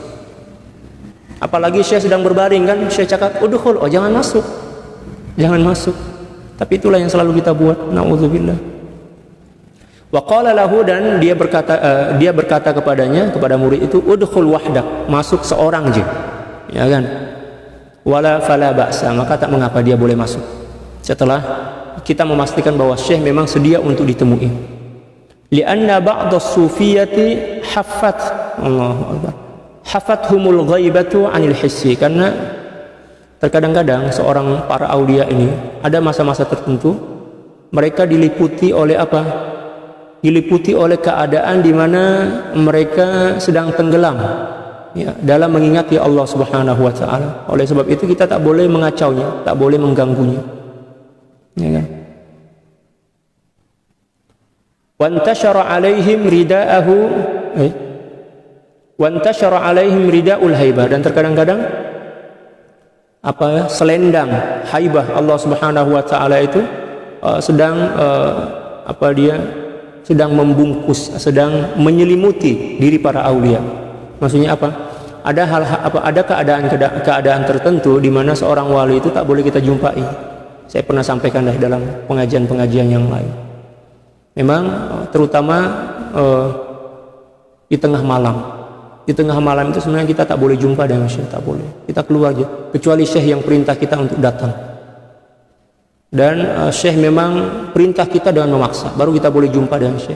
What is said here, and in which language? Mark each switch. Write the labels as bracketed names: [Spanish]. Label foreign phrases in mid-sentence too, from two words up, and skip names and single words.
[Malay] Apalagi syekh sedang berbaring kan, syekh cakap udkhul, oh jangan masuk. Jangan masuk. Tapi itulah yang selalu kita buat. Nauzubillah. [Arabic] وقال له, [Malay] dan dia berkata kepada murid itu, [Arabic] ادخل وحدك, [Malay] masuk seorang je, ya kan? [Arabic] وإلا فلا بأس, [Malay] maka tak mengapa dia boleh masuk. Setelah kita memastikan bahwa syekh memang sedia untuk ditemui. [Arabic] لأن بعض الصوفية حفت, الله أكبر, حفتهم الغيبة عن الحس, [Malay] karena terkadang-kadang seorang para aulia ini ada masa-masa tertentu mereka diliputi oleh apa? Diliputi oleh keadaan di mana mereka sedang tenggelam ya, dalam mengingat ya [Arabic] الله سبحانه وتعالى. [Malay] Oleh sebab itu kita tak boleh mengacaunya, tak boleh mengganggunya. Ya kan? [Arabic] وانتشر عليهم رداؤه وانتشر عليهم رداء الهيبة, [Malay] dan terkadang-kadang apa selendang haibah [Arabic] الله سبحانه وتعالى [Malay] itu sedang sedang membungkus, sedang menyelimuti diri para aulia. Maksudnya apa? Ada keadaan tertentu di mana seorang wali itu tak boleh kita jumpai. Saya pernah sampaikan dalam pengajian-pengajian yang lain. Memang terutama di tengah malam. Di tengah malam itu sebenarnya kita tak boleh jumpa dengan syekh, tak boleh. Kita keluar aja, kecuali syekh yang perintah kita untuk datang. Dan syekh memang perintah kita dengan memaksa, baru kita boleh jumpa dengan syekh.